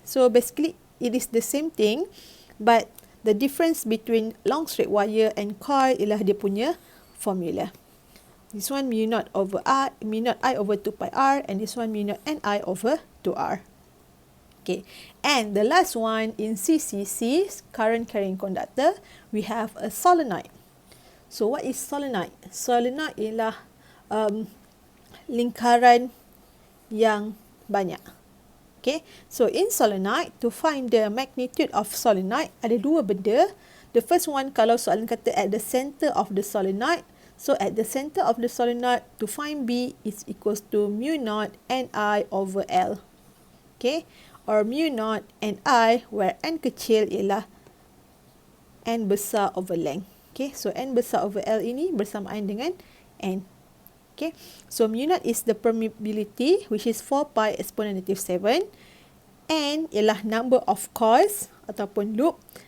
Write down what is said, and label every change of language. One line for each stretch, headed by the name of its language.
English: So basically it is the same thing, but the difference between long straight wire and coil
Malay: ialah dia punya
English: formula. This one mu naught over R, mu naught I over 2 pi R, and this one mu naught Ni over 2R. Okay, and the last one in CCC, current carrying conductor, we have a solenoid. So what is solenoid?
Malay: Solenoid ialah lingkaran yang banyak.
English: Okay, so in solenoid, to find the magnitude of solenoid,
Malay: ada dua benda.
English: The first one,
Malay: kalau soalan kata
English: at the center of the solenoid, so at the center of the solenoid, to find B is equals to mu naught Ni over L. Okay, or mu naught Ni, where N kecil ialah N besar over length.
Malay: Okay, so N besar over L ini bersamaan dengan N.
English: Okay, so mu naught is the permeability, which is 4 pi exponent negative 7. N ialah number of coils ataupun loop.